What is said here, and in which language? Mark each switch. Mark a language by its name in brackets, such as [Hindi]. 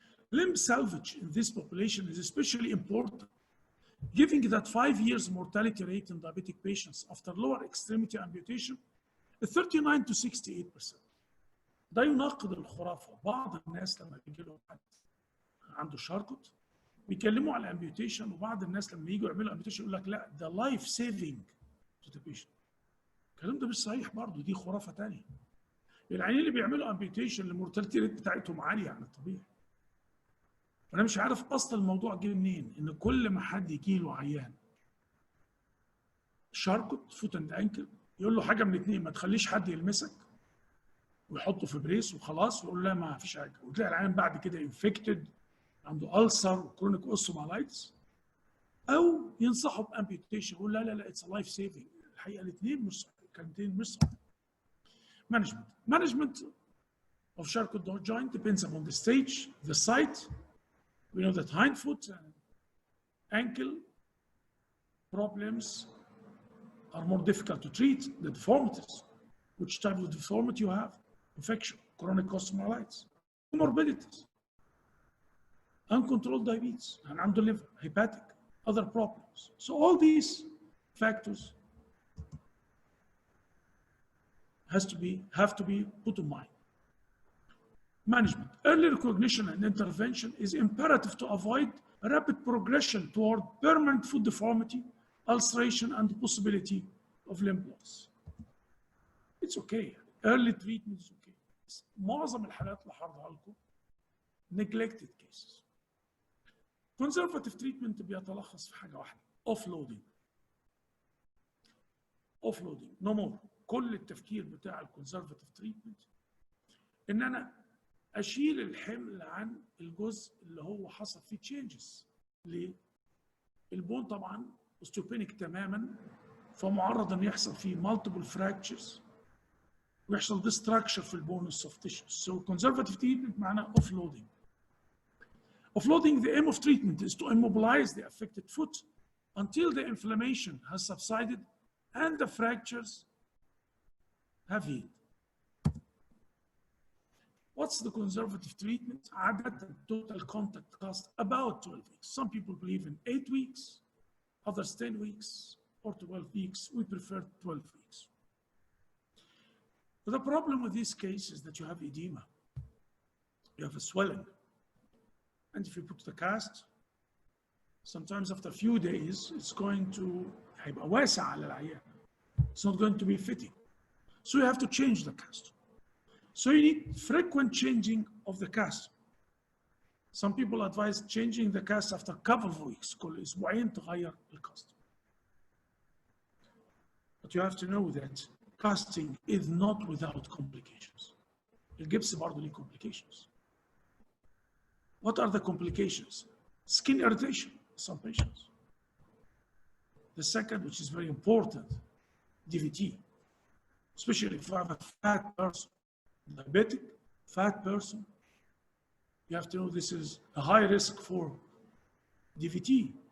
[English] Limb salvage in this population is especially important, given that 5 years mortality rate in diabetic patients after lower extremity amputation is 39 to 68%. [Arabic] ده يناقض الخرافة. بعض الناس لما بيجي لهم حد عنده شاركوت بيكلموا على الامبيوتيشن، وبعض الناس لما يجوا يعملوا امبيوتيشن يقول لك لا ده لايف سيفنج تو ذا بيشنت. الكلام ده مش صحيح برضه، دي خرافة تانية. العيانين اللي بيعملوا امبيوتيشن المورتاليتي ريت بتاعتهم عالية عن الطبيعي. أنا مش عارف أصل الموضوع جه منين، إن كل ما حد يجي له عيان شاركوت فوت اند انكل يقول له حاجة من الاثنين، ما تخليش حد يلمسك ويحطه في بريس وخلاص ويقول لا ما فيش حاجة، وتلاقي العيان بعد كده انفكتد عنده ألسر وكرونيك اوستومالايتس، أو ينصحه بامبيوتيشن يقول لا لا لا اتس لايف سيفنج. الحقيقة الاثنين مش صح، الكلمتين مش صح. [English] Management of Charcot joint depends upon the stage, the site. We know that hind foot and ankle problems are more difficult to treat. The deformities, which type of deformity you have, infection, chronic osteomyelitis, comorbidities, uncontrolled diabetes, and under liver, hepatic, other problems. So all these factors have to be put in mind. Management. Early recognition and intervention is imperative to avoid rapid progression toward permanent foot deformity, ulceration, and the possibility of limb loss. It's okay. Early treatment is okay. [Arabic] معظم الحالات اللي هعرضها لكم [English] neglected cases. Conservative treatment [Arabic] بيتلخص في حاجة واحدة: offloading. [English] Offloading. No more. [Arabic] كل التفكير بتاع الكونسرفاتيف تريتمنت ان انا اشيل الحمل عن الجزء اللي هو حصل فيه تشينجز. ليه؟ البون طبعا osteopenic تماما، فمعرض ان يحصل فيه [English] multiple fractures [Arabic] ويحصل destruction في البون وال [English] soft tissues. So conservative treatment [Arabic] معناه [English] offloading. Offloading, the aim of treatment is to immobilize the affected foot until the inflammation has subsided and the fractures have healed. What's the conservative treatment? [Arabic] عادة [English] total contact cost about 12 weeks. Some people believe in 8 weeks, others 10 weeks or 12 weeks. We prefer 12 weeks. But the problem with this case is that you have edema. You have a swelling. And if you put the cast, sometimes after a few days, it's going to [Arabic] هيبقى واسع على العيان. [English] It's not going to be fitting. So you have to change the cast. So you need frequent changing of the cast. Some people advise changing the cast after a couple of weeks. [Arabic] كل أسبوعين تغير الكاست. [English] But you have to know that casting is not without complications. [Arabic] الجبس برضه ليه complications. [English] What are the complications? Skin irritation in some patients. The second, which is very important, DVT, especially if you have a fat person, diabetic, fat person. You have to know this is a high risk for DVT.